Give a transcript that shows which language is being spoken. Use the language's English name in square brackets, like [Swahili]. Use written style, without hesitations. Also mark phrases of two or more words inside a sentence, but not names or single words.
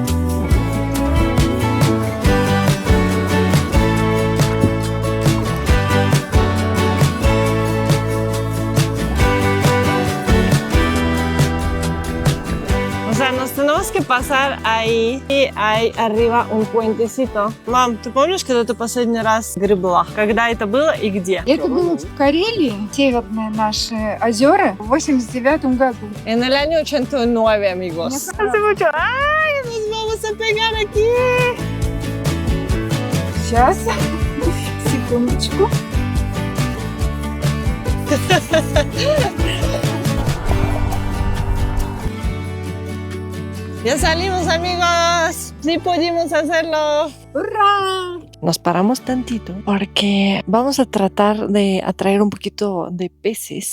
[Spanish] O sea, nos tenemos que pasar ahí, и hay arriba un puentecito. [Russian] Мам, ты помнишь, когда ты последний раз гребла? Когда это было и где? Это было в Карелии, северные наши озера, в 89 году. [Spanish] En el año 89, amigos. Hace mucho. ¡Ay! Nos vamos a pegar aquí. [Russian] Сейчас, секундочку. [Spanish] Ya salimos, amigos. Sí pudimos hacerlo. Ура! Nos paramos tantito porque vamos a tratar de atraer un poquito de peces.